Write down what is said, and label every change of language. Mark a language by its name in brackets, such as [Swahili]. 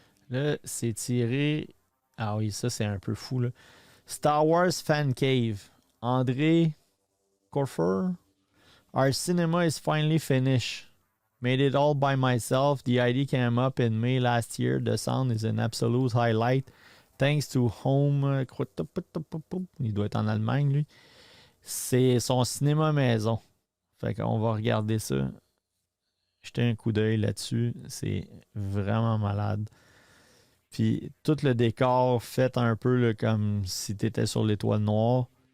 [French] Là, c'est tiré. Ah oui, ça, c'est un peu fou, là. Star Wars Fan Cave. André Corfer. [English] Our cinema is finally finished. Made it all by myself. The idea came up in May last year. The sound is an absolute highlight. Thanks to Home. [French] Il doit être en Allemagne, lui. C'est son cinéma maison. Fait qu'on va regarder ça. Jeter un coup d'œil là-dessus. C'est vraiment malade. Puis tout le décor fait un peu là, comme si tu étais sur l'étoile noire.